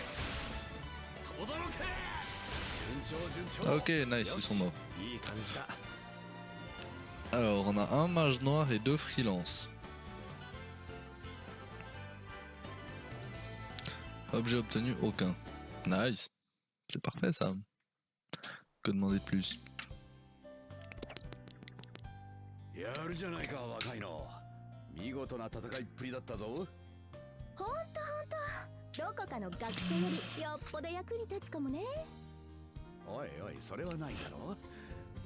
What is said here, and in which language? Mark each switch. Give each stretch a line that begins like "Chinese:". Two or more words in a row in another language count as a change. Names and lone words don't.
French: Ok, nice, ils sont morts. Alors, on a un mage noir et 2 freelances. Objet obtenu, aucun. Nice. C'est parfait ça. Que demander de plus?
Japanese: やるじゃないか若いの。見事な戦いっぷりだったぞ。ほんとほんと。どこかの学者よりよっぽど役に立つかもね。おいおい、それはないだろう。